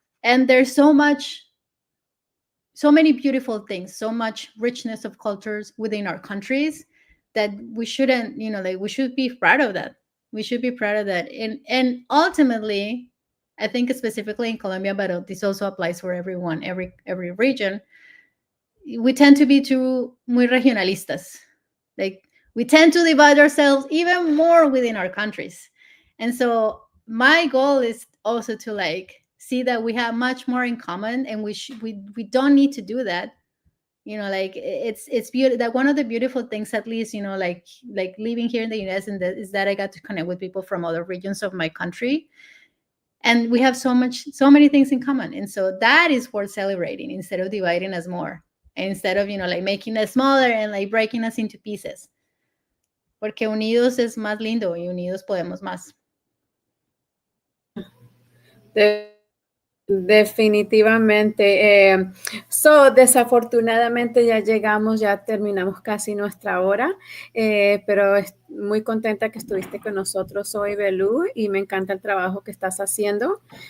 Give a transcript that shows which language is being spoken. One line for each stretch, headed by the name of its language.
English: And there's so many beautiful things, so much richness of cultures within our countries, that we shouldn't, like, we should be proud of that. We should be proud of that. And ultimately, I think specifically in Colombia, but this also applies for everyone, every region. We tend to be too
Spanish: muy regionalistas.
English: Like, we tend to divide ourselves even more within our countries. And so my goal is also to, like, see that we have much more in common, and we don't need to do that. Like, it's beautiful that one of the beautiful things, at least, like living here in the US, and is that I got to connect with people from other regions of my country, and we have so many things in common. And so that is worth celebrating, instead of dividing us more, and instead of, like, making us smaller and, like, breaking us into pieces.
Spanish: Porque unidos es más lindo, y unidos podemos más. Definitivamente. Desafortunadamente ya llegamos, ya terminamos casi nuestra hora, pero muy contenta que estuviste con nosotros hoy, Belú, y me encanta el trabajo que estás haciendo.